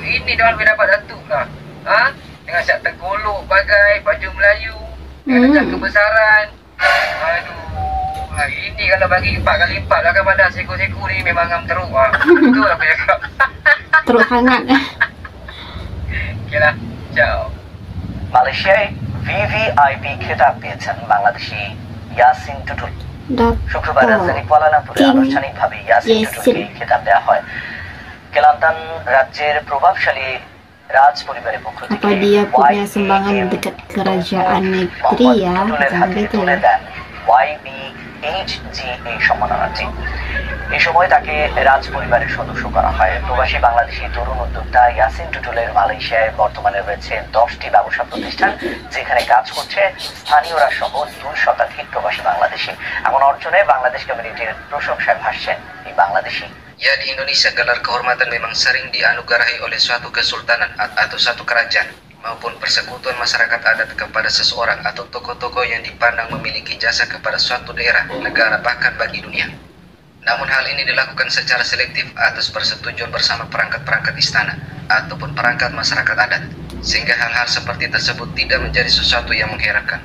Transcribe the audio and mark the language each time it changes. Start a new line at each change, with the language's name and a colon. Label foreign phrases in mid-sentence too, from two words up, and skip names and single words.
Malay: Ini diorang boleh dapat datuk lah. Dengan siap tergolok bagai baju Melayu, dengan kebesaran. Aduh, ini kalau bagi 4 kali 4 lah kan pandang seko-seko ni memang ngam teruk. Betul aku cakap. Teruk hangat. Okay lah, ciao.
Bangla: মালয়েশিয়ায় ভিভিআইপি খেতাব পেয়েছেন বাংলাদেশি ইয়াসিন টুটুল। শুক্রবার রাজধানী কুয়ালালামপুরে আনুষ্ঠানিকভাবে ইয়াসিন টুটুলকে এই খেতাব দেওয়া হয়। কেলান্তান রাজ্যের প্রভাবশালী রাজ পরিবারের পক্ষ থেকে
Malay: Apa dia punya sumbangan dekat kerajaan negeri ya? Jangan gitu ya.
Bangla: YBHG এই সম্মাননাটি। এই সময় তাকে রাজ পরিবারের সদস্য করা হয়। প্রবাসী বাংলাদেশি তরুণ উদ্যোক্তা ইয়াসিন টুটুলের মালয়েশিয়ায় বর্তমানে রয়েছে 10টি ব্যবসা প্রতিষ্ঠান, যেখানে কাজ করছে স্থানীয়রা সহ 2 শতাধিক প্রবাসী বাংলাদেশি। এমন অর্জনে বাংলাদেশ কমিউনিটির প্রশংসায় ভাসছেন এই বাংলাদেশি।
Indonesian: Ya, di Indonesia gelar kehormatan memang sering dianugerahi oleh suatu kesultanan atau suatu kerajaan maupun persekutuan masyarakat adat kepada seseorang atau tokoh-tokoh yang dipandang memiliki jasa kepada suatu daerah, negara, bahkan bagi dunia. Namun hal ini dilakukan secara selektif atas persetujuan bersama perangkat-perangkat istana ataupun perangkat masyarakat adat, sehingga hal-hal seperti tersebut tidak menjadi sesuatu yang mengherankan.